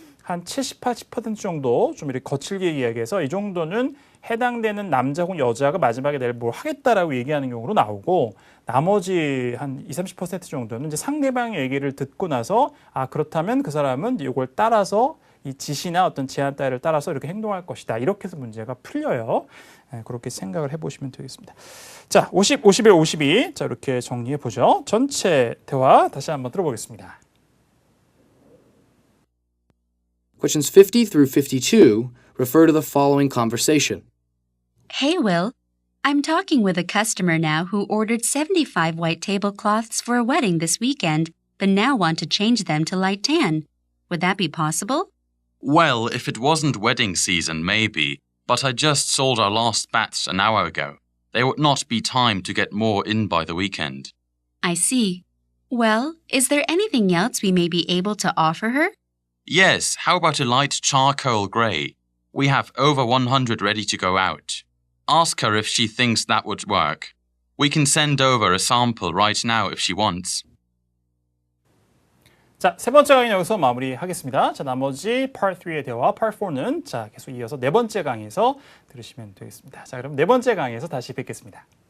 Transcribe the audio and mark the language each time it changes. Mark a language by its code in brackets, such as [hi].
[ko] 한 70, 80% 정도 좀 이렇게 거칠게 이야기해서 이 정도는 해당되는 남자 혹은 여자가 마지막에 내일 뭘 하겠다라고 얘기하는 경우로 나오고 나머지 한 20, 30% 정도는 이제 상대방의 얘기를 듣고 나서 아 그렇다면 그 사람은 이걸 따라서 이 지시나 어떤 제안 따위를 따라서 이렇게 행동할 것이다. 이렇게 해서 문제가 풀려요. 그렇게 생각을 해보시면 되겠습니다. 자, 50, 51, 52. 자, 이렇게 정리해 보죠. 전체 대화 다시 한번 들어보겠습니다. [en] Questions 50 through 52 refer to the following conversation. Hey, Will. I'm talking with a customer now who ordered 75 white tablecloths for a wedding this weekend, but now want to change them to light tan. Would that be possible? Well, if it wasn't wedding season, maybe, but I just sold our last batch an hour ago. There would not be time to get more in by the weekend. I see. Well, is there anything else we may be able to offer her? Yes, how about a light charcoal grey? We have over 100 ready to go out. Ask her if she thinks that would work. We can send over a sample right now if she wants. [ko] 자, 세 번째 강의 여기서 마무리하겠습니다. 자, 나머지 Part 3의 대화, Part 4는 자, 계속 이어서 네 번째 강의에서 들으시면 되겠습니다. 자, 그럼 네 번째 강의에서 다시 뵙겠습니다.